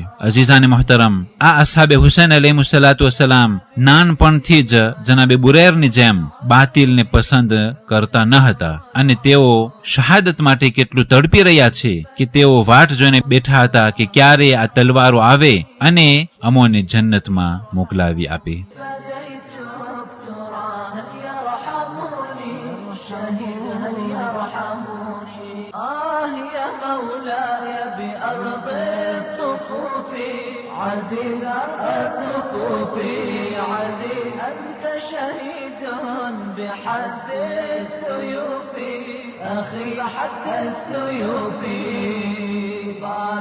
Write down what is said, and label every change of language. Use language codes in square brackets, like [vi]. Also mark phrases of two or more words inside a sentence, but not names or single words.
[gu] અઝીઝાને મોહતરમ, આ અસહાબે હુસૈન અલૈહિસ્સલામ નાનપણથી જ જનાબે બુરૈરની જેમ બાતિલને પસંદ કરતા ન હતા અને તેઓ શહાદત માટે કેટલું તડપી રહ્યા છે કે તેઓ વાટ જોઈને બેઠા હતા કે ક્યારે આ તલવારો આવે અને અમોને જન્નતમાં મોકલાવી આપે. [ar] عزيز الطفوف عزيز أنت شهيد بحد السيوف أخي بحد السيوف ضام